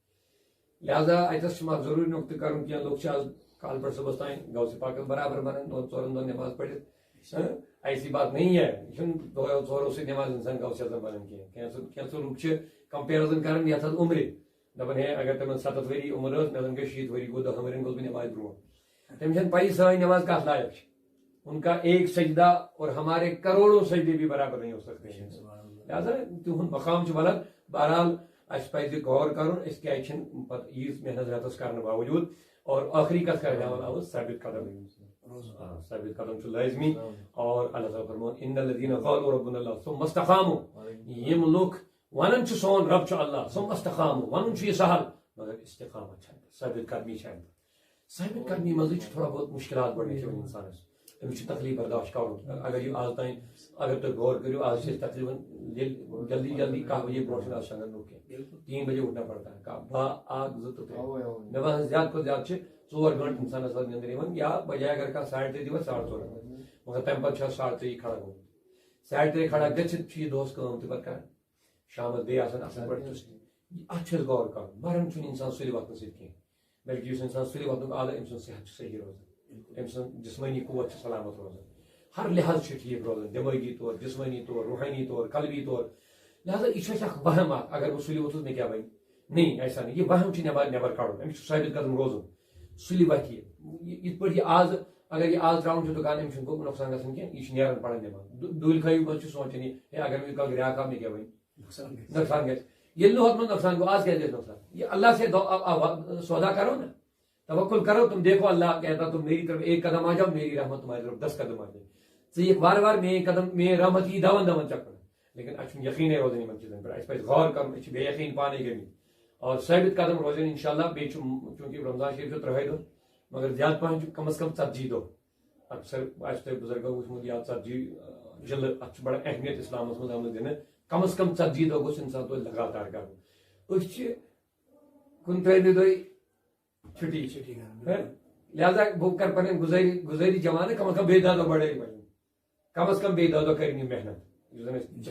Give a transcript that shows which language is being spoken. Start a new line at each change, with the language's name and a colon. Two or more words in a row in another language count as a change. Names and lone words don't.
Kashmiri: لہذا اتٮ۪س چھُم اکھ ضروٗری نۄقطہٕ کرُن کینٛہہ لُکھ چھِ آز کالہٕ پٮ۪ٹھ صُبحس تانۍ غوثِ پاکس برابر بنان دۄن ژورن دۄہن نٮ۪ماز پٔرِتھ
Urdu: ایسی بات نہیں ہے
Kashmiri: یہ چھُنہٕ دۄہو ژورو سۭتۍ نٮ۪ماز انسان غوث اعظم بنان کینٛہہ کینٛژھو لُکھ چھِ کمپیرزن کران یتھ حظ عمرِ دپان ہے اگر تِمن 70 ؤری عمر ٲس مےٚ زن گٔے 60 ؤری گوٚو 10 ؤرین گوٚژھ بہٕ نٮ۪مازِ برونٛٹھ تٔمِس چھنہٕ پیی سٲنۍ نٮ۪ماز کتھ لایق چھِ
Urdu: ان کا ایک سجدہ اور ہمارے کروڑوں سجدے بھی برابر نہیں ہو سکتے ہیں
Kashmiri: لہٰذا تہنٛد مقام چھُ ولد بہرحال اسہِ پزِ غور کرُن أسۍ کیازِ چھِنہٕ پتہٕ ییٖژ محنت رٮ۪تس کرنہٕ باوجوٗد اور ٲخری کتھ کرِ ہاوان آوُس ثابت قدم ثابت قدم چھُ لٲزمی اور اللہ تعالیٰ فرمون
Arabic: ان الذین قالوا ربنا اللہ ثم استقاموا
Kashmiri: یِم لُکھ ونان چھِ سون رب چھُ اللہ
Arabic: ثم استقاموا
Kashmiri: ونُن چھُ یہِ سہل مگر استقامت چھنہٕ ثابت قدمی چھنہٕ ثابت قدمی منٛزٕے چھِ تھوڑا بہت مشکلات گۄڈنیٚتھ یِوان انسانس أمِس چھُ تکلیٖف برداشت کرُن اگر یہِ آز تانۍ اگر تُہۍ غور کٔرِو آز چھِ أسۍ تقریٖباً ییٚلہِ جلدی جلدی 1 بجے برونٛٹھ چھُنہٕ آز شۄنگان لُکھ کینٛہہ 3 بجے
Urdu: اٹھنا پڑتا ہے
Kashmiri: 1 2 تہٕ 3 مےٚ باسان زیادٕ کھۄتہٕ زیادٕ چھِ 4 گٲنٛٹہٕ انسانس پتہٕ نِندٕر یِوان یا بجاے اگر کانٛہہ 3:30 دِوان 4:30 مگر تمہِ پتہٕ چھُ آز 3:30 کھڑا گوٚمُت 3:30 کھڑا گٔژھِتھ چھُ یہِ دۄہس کٲم تہِ پتہٕ کران شامس بیٚیہِ آسان اصل پٲٹھۍ چُستہِ اتھ چھُ اَسہِ غور کرُن مران چھُنہٕ انسان سُلہِ وۄتھنہٕ سۭتۍ کینٛہہ بلکہِ یُس انسان سُلہِ وۄتھنُک عادت أمۍ سُنٛد صحت چھُ صحیح روزان أمۍ سُنٛد جسمٲنی قوت چھُ سلامت روزان ہر لحاظ چھُ ٹھیٖک روزان دٮ۪مٲغی طور جسمٲنی طور روحٲنی طور قلبی طور لہٰذا یہِ چھُ اَسہِ اکھ وہم اکھ اگر بہٕ سُلہِ ووٚتھُس مےٚ کیٛاہ بنہِ
Urdu: نہیں ایسا نہیں
Kashmiri: یہ وہم چھُ نٮ۪بر کڑُن أمِس چھُ ثٲبت قدم روزُن سُلہِ وتھِ یِتھ پٲٹھۍ یہِ آز اگر یہِ آز تراوُن چھُ دُکان أمِس چھُنہٕ نۄقصان گژھان کینٛہہ یہِ چھُ نیران پران نٮ۪ماز ڈوٗلۍ خٲیی منٛز چھُ سونٛچان یہِ ہے اگر مےٚ کانٛہہ گراک آو مےٚ کیٛاہ بنہِ نۄقصان گژھِ ییٚلہِ نہٕ ہُتھ منٛز نۄقصان گوٚو آز کیٛازِ گژھِ نۄقصان
Urdu: یہ اللہ سے سودا کرو نا توکل کرو تم دیکھو اللہ کہتا تم میری طرف
Kashmiri: 1
Urdu: قدم آ جاؤ میری رحمت تمہاری طرف 10 قدم آ جائے
Kashmiri: ژٕ یِکھ وارٕ وارٕ میٲنۍ قدم میٲنۍ رحمت یی دون دون چکرن لیکن اَسہِ چھُنہٕ یقیٖنٕے روزان یِمن چیٖزن پٮ۪ٹھ اَسہِ پزِ غور کرُن أسۍ چھِ بے یقیٖن پانے گٔمٕتۍ اور ثٲبت قدم روزن انشاءاللہ بیٚیہِ چھُ چوٗنٛکہِ رمضان شریٖف چھُ 3 دۄہ مگر زیادٕ پہن چھُ کم از کم 40 دۄہ اکثر آسہِ تۄہہِ بُزرگو وٕچھمُت یا 40 ضِلعہٕ اتھ چھُ بڑٕ اہمیت اسلامس منٛز آمٕژ دِنہٕ کم از کم 40 دۄہ گوٚژھ انسان توتہِ لگاتار کرُن أسۍ چھِ 13مہِ دۄہہِ چھُٹی لہٰذا بہٕ کرٕ پنٕنۍ گُزٲری جوانہٕ کم از کم بیٚیہِ 10 دۄہ بڑٲیِو وۄنۍ کم از کم بیٚیہِ 10 دۄہ کٔرِنۍ یہِ محنت یُس زن